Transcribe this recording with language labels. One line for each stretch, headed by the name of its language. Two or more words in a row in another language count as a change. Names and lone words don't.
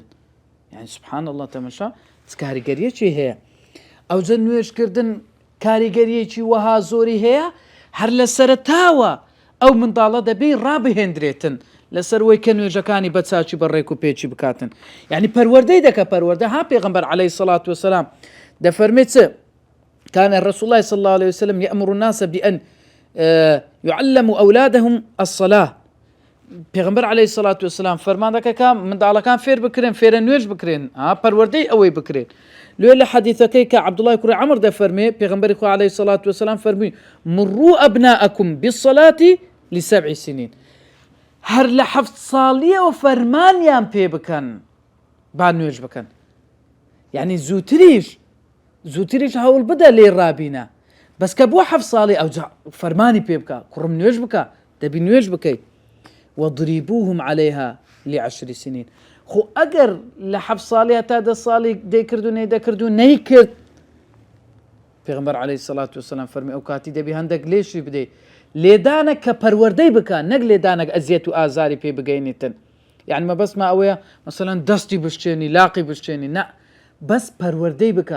Central Kurdish: یعنی
Arabic: سبحان الله
Central Kurdish: تەماشا کاریگەریەکی هەیە. ئەوجە نوێژکردن کاریگەریەکی وەها زۆری هەیە، هەر لە سەرەتاوە ئەو منداڵە دەبی ڕابهێنرێتن لەسەر وەی کە نوێژەکانی بە چاچی بەڕێک و پێچی بکاتن. یعنی پەروەردەی دەکە پەروەردە ها پێغەمبەر
Arabic: عەلەیهی الصلاة والسلام
Central Kurdish: دەفەرمێت
Arabic: كان الرسول الله صلى الله عليه وسلم يأمر الناس بأن يعلموا أولادهم الصلاة.
Central Kurdish: پێغەمبەر
Arabic: عەلەیهی الصلاة والسلام
Central Kurdish: فەرمان دەکە کە منداڵەکان فێر بکرێن، فێرە نوێژ بکرێن، پەروەردەی ئەوەی بکرێن. لێ لە حەدیثەکەی کە عەبدوڵڵای کوڕی عەمر دەفەرمێ پێغەمبەری خوا
Arabic: عەلەیهی الصلاة والسلام
Central Kurdish: فەرمووی
Arabic: مروا أبناءكم بالصلاة ل7 سنين.
Central Kurdish: هەر لە 7 ساڵیەوە فەرمانیان پێ بکەن با نوێژ بکەن. یعنی زووتریش هەوڵ بدە لێ ڕابینە، بەس کە بۆ 7 ساڵی ئەو فەرمانی پێ بکە کوڕم نوێژ بکە، دەبی نوێژ بکەیت.
Arabic: وضربوهم عليها ل10 سنين.
Central Kurdish: خو ئەگەر لە 7 ساڵی تا 10 ساڵی دەیکرد و نەیدەکرد و نەیکرد، پێغەمبەر
Arabic: عەلەیهی الصلاة والسلام
Central Kurdish: فەرمی ئەو کاتی دەبی هەندێک لێشی بدەیت، لێدانە کە پەروەردەی بکە، نەک لێدانەک ئەزیەت و ئازاری پێ بگەینێتن. یعنی مەبەستمە ئەوەیە مەسەلەن دەستی بشتێنی لاقی بشتێنی، نە، بەس پەروەردەی بکە.